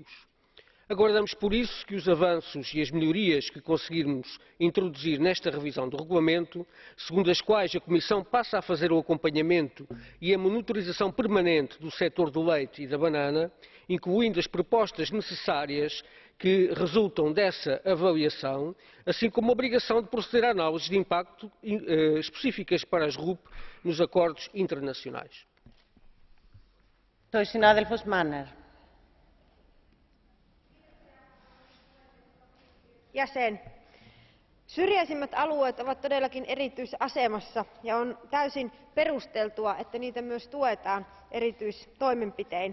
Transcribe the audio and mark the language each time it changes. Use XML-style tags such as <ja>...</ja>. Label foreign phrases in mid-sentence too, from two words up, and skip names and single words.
<pt>Aguardamos, por isso, que os avanços e as melhorias que conseguirmos introduzir nesta revisão do regulamento, segundo as quais a Comissão passa a fazer o acompanhamento e a monitorização permanente do setor do leite e da banana, incluindo as propostas necessárias que resultam dessa avaliação, assim como a obrigação de proceder a análises de impacto específicas para as RUP nos acordos internacionais.</pt> <fi>Syrjäisimmät alueet ovat todellakin erityisasemassa ja on täysin perusteltua, että niitä myös tuetaan erityistoimenpitein.</fi>